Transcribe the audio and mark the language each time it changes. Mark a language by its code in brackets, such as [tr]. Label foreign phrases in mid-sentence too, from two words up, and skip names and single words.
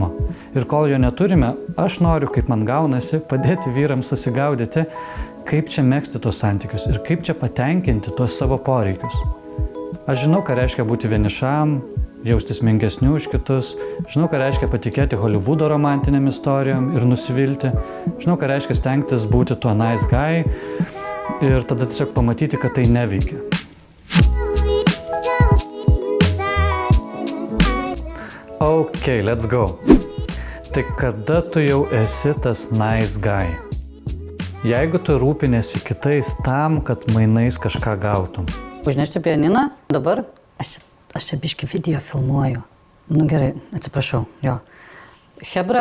[lt] Ir kol jo neturime, aš noriu, kaip man gaunasi, padėti vyrams susigaudyti, kaip čia megzti tuos santykius ir kaip čia patenkinti tuos savo poreikius. Aš žinau, ką reiškia būti vienišam, jaustis menkesniu už kitus, žinau, ką reiškia patikėti Hollywoodo romantinėm istorijom ir nusivilti, žinau, ką reiškia stengtis būti tuo [en] nice guy [lt] ir tada tiesiog pamatyti, kad tai neveikia. [en] Ok, let's go. [lt] Tai kada tu jau esi tas [en] nice guy? [lt] Jeigu tu rūpinėsi kitais tam, kad mainais kažką gautum. Užnešti pianiną? Dabar? Aš čia biškį video filmuoju. Gerai, atsiprašau, jo. Hebra,